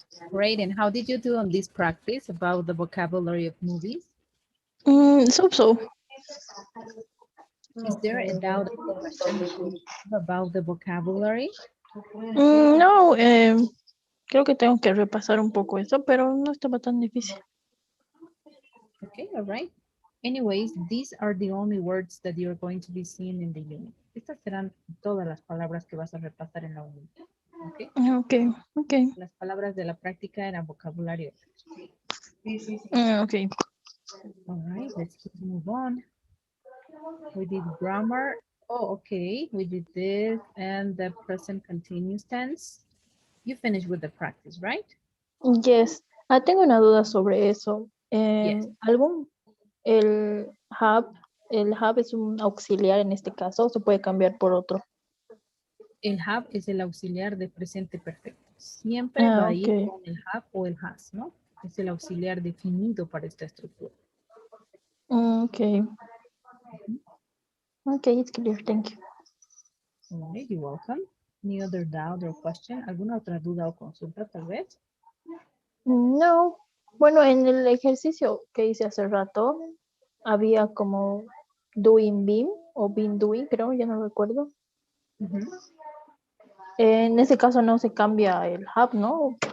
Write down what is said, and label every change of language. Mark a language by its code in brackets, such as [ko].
[en] Great. And how did you do on this practice about the vocabulary of movies? So. Is there a doubt or question that you have about the vocabulary? [es] No, creo que tengo que repasar un poco eso, pero no estaba tan difícil. [en] Okay, all right. Anyways, these are the only words that you're going to be seeing in the unit. [es] Estas serán todas las palabras que vas a repasar en la unidad. [en] Okay. Okay, okay. [es] Las palabras de la práctica eran vocabulario. [en] Okay. All right, let's keep move on. We did grammar. Oh, okay. We did this and the present continuous tense. You finished with the practice, right? Yes. [es] Tengo una duda sobre eso. [en] Yes. [es] El have es un auxiliar en este caso, o se puede cambiar por otro. El have es el auxiliar de presente perfecto. Siempre va a ir [en] Okay. [es] con el have o el has, ¿no? Es el auxiliar definido para esta estructura. [en] Okay. Okay, it's clear. Thank you. All right, you're welcome. Any other doubt or question? [es] ¿Alguna otra duda o consulta tal vez? No. Bueno, en el ejercicio que hice hace rato, había como doing been o been doing, creo, ya no recuerdo. Ujú. En ese caso no se cambia el have, ¿no?